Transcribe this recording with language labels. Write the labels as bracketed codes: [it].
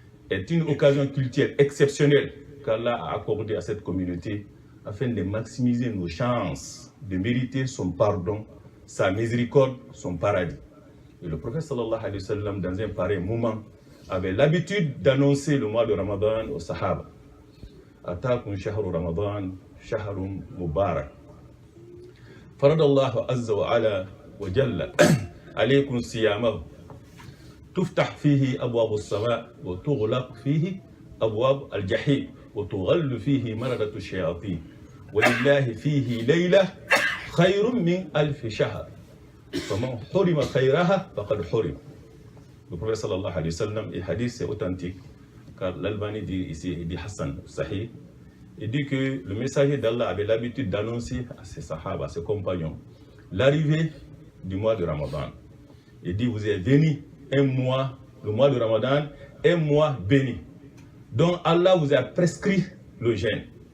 [fr] Est une occasion culturelle exceptionnelle qu'Allah a accordée à cette communauté afin de maximiser nos chances de mériter son pardon, sa miséricorde, son paradis. Et le prophète sallallahu alayhi wa sallam, dans un pareil moment, avait l'habitude d'annoncer le mois de Ramadan aux Sahaba. [ar] Atakum shahru Ramadan, shahrun mubarak. فرض الله عز وعلا وجل عليكم صيامه تفتح فيه أبواب السماء وتغلق فيه أبواب الجحيم وتغل فيه مردة الشياطين ولله فيه ليلة خير من ألف شهر فمن حرم خيرها فقد حرم. [fr] Le prophète sallallahu alayhi wa sallam, et hadith c'est authentique, car l'Albani dit ici, il dit Hassan Sahih, il dit que le messager d'Allah avait l'habitude d'annoncer à ses sahaba, à ses compagnons, l'arrivée du mois de Ramadan. Il dit, vous êtes bénis un mois, le mois de Ramadan, un mois béni, dont Allah vous a prescrit le jeûne.